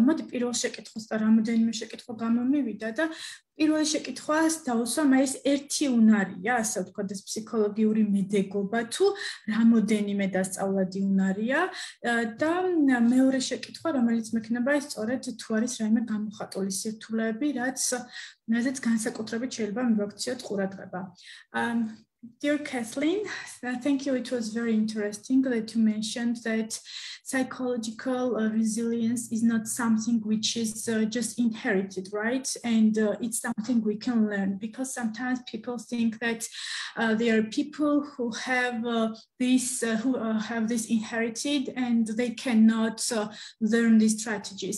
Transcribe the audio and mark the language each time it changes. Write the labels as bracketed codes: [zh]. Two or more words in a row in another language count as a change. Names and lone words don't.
[ka] მოდი პირველ შეკითხვას და რამოდენიმე შეკითხვა გამომივიდა და პირველი შეკითხვას დავუსვამ, ეს ერთი უნარია, ასე ვთქვათ, ეს ფსიქოლოგიური მედეგობა თუ რამოდენიმე დასწავლადი უნარია და მეორე შეკითხვა, რომელიც მექნება ის სწორედ თუ არის რაიმე გამოხატული სირთულეები, რაზეც განსაკუთრებით შეიძლება მივაქციოთ ყურადღება. [en] Dear Kathleen, thank you. It was very interesting that you mentioned that psychological resilience is not something which is just inherited, right? And it's something we can learn, because sometimes people think that there are people who have this inherited and they cannot learn these strategies.